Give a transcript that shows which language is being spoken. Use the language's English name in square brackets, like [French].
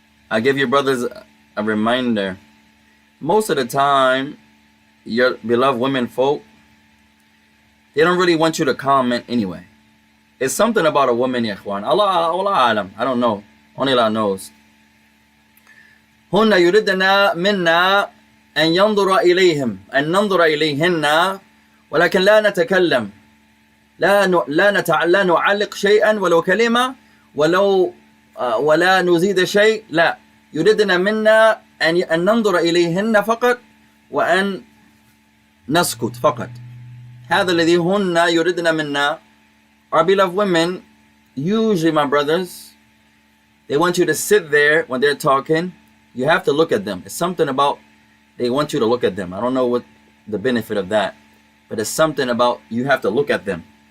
[English] I give your brothers a reminder. Most of the time, your beloved women folk, they don't really want you to comment anyway. It's something about a woman, ya ikhwan. Allah alam. I don't know. Only Allah knows. [Arabic] هن يردنا منا أن ينظر إليهم أن ننظر إليهن ولكن لا نتكلم. لا نعلق شيئا ولو كلمة ولو ولا نزيد شيء. لا، يريدنا منا أن ننظر إليهن فقط وأن نسكت فقط. هذا الذي هن يريدنا منا. [English] Our beloved women, usually, my brothers, they want you to sit there when they're talking. You have to look at them. It's something about they want you to look at them. I don't know what the benefit of that, but it's something about you have to look at them.